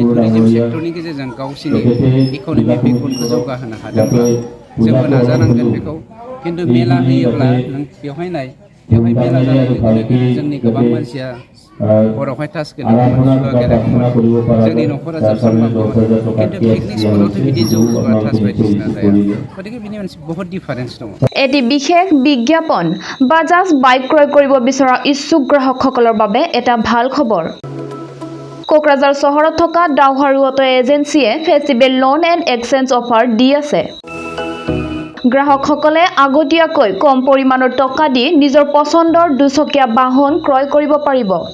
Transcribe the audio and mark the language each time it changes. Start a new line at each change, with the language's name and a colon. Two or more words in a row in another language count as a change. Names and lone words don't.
Bodo: टुरिजिम सेक्टरनि गेजेरजों गावसिनि इक'नमिक बेकबनखौ जौगाहोनो हादोंब्ला जोंबो नाजानांगोन बेखौ खिन्थु मेला होयोब्ला नों बेवहाय मेला जानाय लोगो लोगोनो जोंनि गोबां मानसिया हरावहाय टास गेलेगौमोन जुवा गेलेगौमोन जोंनि न'खरा जोबस्रांलांगौमोन खिन्थु पिकनिक स्पटआवथ' बिदि जौ जुवा टास बायदिसिना जाया गतिके बिनि मोनसे बहुत डिफारेन्स दङ
Assamese: এটি বিশেষ বিজ্ঞাপন বাজাজ বাইক ক্ৰয় কৰিব বিচৰা ইচ্ছুক গ্ৰাহকসকলৰ বাবে এটা ভাল খবৰ কোকৰাঝাৰ চহৰত থকা ডাউহাৰু অটো এজেন্সিয়ে ফেষ্টিভেল লোন এণ্ড এক্সচেঞ্জ অফাৰ দি আছে গ্ৰাহকসকলে আগতীয়াকৈ কম পৰিমাণৰ টকা দি নিজৰ পছন্দৰ দুচকীয়া বাহন ক্ৰয় কৰিব পাৰিব